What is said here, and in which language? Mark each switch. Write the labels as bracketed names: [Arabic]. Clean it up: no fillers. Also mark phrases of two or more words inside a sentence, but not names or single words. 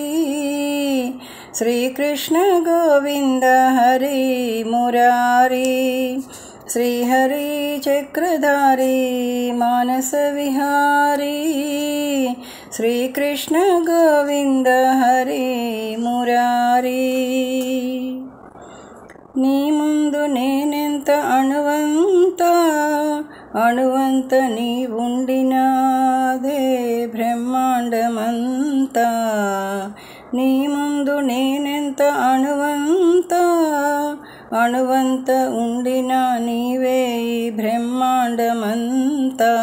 [Hindi] श्री कृष्ण गोविंद हरि मुरारी श्रीहरि चक्रधारी मानस विहारी। श्री कृष्ण गोविंद हरि मुरारी। [Telugu] నీ ముందు నేనెంత అణువంత నీ ఉండినాదే బ్రహ్మాండమంతా। నీ ముందు నేనెంత అణువంత ఉండినా నీవే ఈ బ్రహ్మాండమంతా।